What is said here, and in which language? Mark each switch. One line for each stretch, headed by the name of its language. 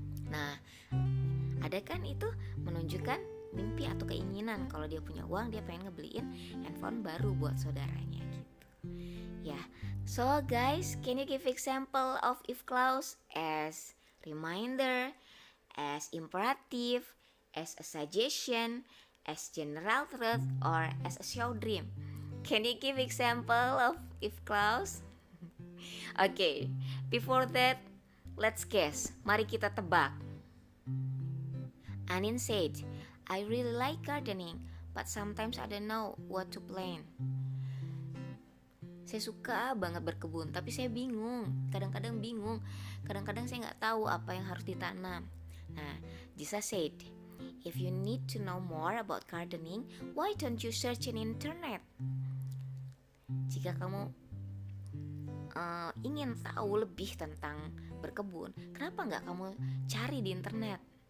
Indonesian: Nah, ada kan itu menunjukkan mimpi atau keinginan. Kalau dia punya uang, dia pengen ngebeliin handphone baru buat saudaranya gitu.
English: Ya, so guys, can you give example of if clause as reminder, as imperative, as a suggestion, as general truth, or as a show dream? Can you give example of if clause? Okay, before that, let's guess.
Indonesian: Mari kita tebak.
English: Anin said, I really like gardening, but sometimes I don't know what to plant.
Indonesian: Saya suka banget berkebun, tapi saya bingung. Kadang-kadang bingung. Kadang-kadang saya nggak tahu apa yang harus ditanam.
English: Nah, Jisa said, if you need to know more about gardening, why don't you search in internet?
Indonesian: Jika kamu ingin tahu lebih tentang berkebun, kenapa nggak kamu cari di internet?